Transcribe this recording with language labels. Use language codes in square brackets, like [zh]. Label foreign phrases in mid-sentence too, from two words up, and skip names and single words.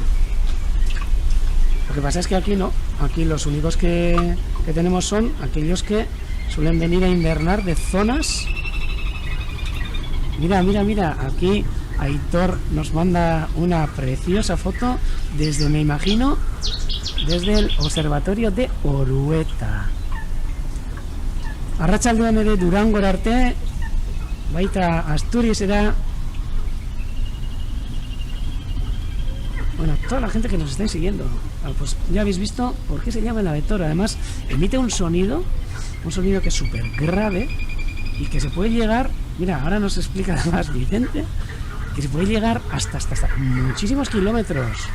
[es] Lo que pasa es que aquí no, aquí los únicos que tenemos son aquellos que suelen venir a invernar de zonas. Mira, mira, mira, aquí Aitor nos manda una preciosa foto desde, me imagino, desde el observatorio de Orueta. [eu] Arratsaldean ere Durangora arte, baita Asturiasera. [es] Bueno, toda la gente que nos estáis siguiendo, pues ya habéis visto por qué se llama el avetoro. Además, emite un sonido que es súper grave y que se puede llegar, mira, ahora nos explica además Vicente, que se puede llegar hasta muchísimos kilómetros.